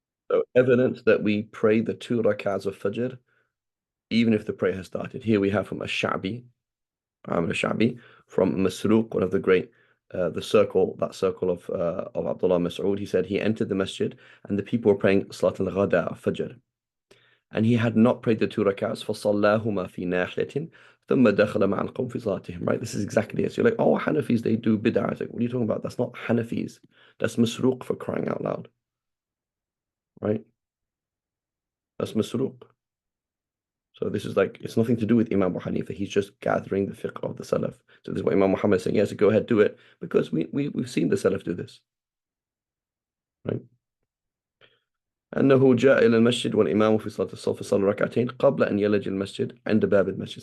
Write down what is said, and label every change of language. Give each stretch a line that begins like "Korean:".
English: So evidence that we pray the two rakats of Fajr, even if the prayer has started. Here we have from Ash-Sha'bi, Shabi from Masruq, one of the great, that circle of Abdullah Mas'ud. He said he entered the masjid and the people were praying Salat al-Ghada, Fajr. And he had not prayed the two rakats,
Arabic: فَصَلَّاهُمَا فِي نَاحِيَةٍ ثُمَّ دَخَلَ مَعَ الْقَوْمِ فِي صَلَاتِهِمْ.
English: Right, this is exactly it. So you're like, oh, Hanafis, they do bid'ah. It's like, what are you talking about? That's not Hanafis. That's Masruq, for crying out loud. Right? That's Masruq. So this is like, it's nothing to do with Imam Abu Hanifa. He's just gathering the fiqh of the Salaf. So this is what Imam Muhammad is saying. Yes, go ahead, do it. Because we've seen the Salaf do this. Right?
Arabic: أنه جاء إلى المسجد والإمام في صلاة الصف صلى ركعتين قبل أن يلج المسجد عند باب المسجد.